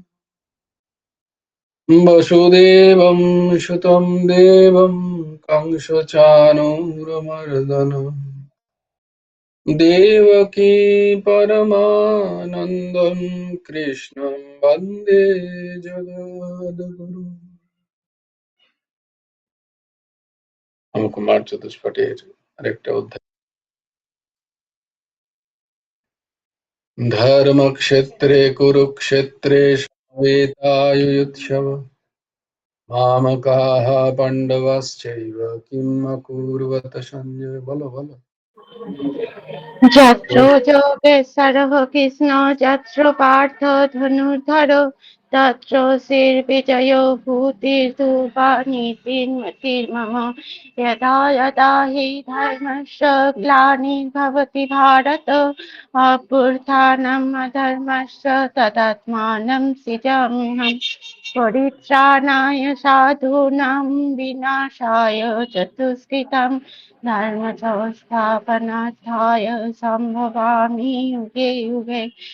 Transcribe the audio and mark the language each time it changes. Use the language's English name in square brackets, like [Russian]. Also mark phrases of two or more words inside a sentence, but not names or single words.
[Sanskrit] वसुदेवं सुतं देवं कंसचाणूरमर्दनम् देवकी परमानन्दं कृष्णं वन्दे जगद्गुरुम्। [Bangla] কুমার চতুষ্পটের আরেকটা অধ্যায়। [Sanskrit] ধর্মক্ষেত্রে কুরুক্ষেত্রে সমবেতাयुयुत्सव मामकाः पाण्डवाश्चैव किं अकुर्वत सञ्जय। [Bangla] বলো বলো। [Sanskrit] যত্র যোগেশ্বরः কৃষ্ণ যত্র পার্থ ধনুর্ধর তত্র শ্রীর্বিজয়ো ভূতির্ধুবা নীতির্মতির্মম यदा यदा हि धर्मस्य ग्लानिर्भवति भारत अभ्युत्थानम् अधर्मस्य तदात्मानं सृजाम्यहम् परित्राणाय साधूनां विनाशाय चतुष्कृतम् धर्म संस्थापनार्थाय संभवामि युगे युगे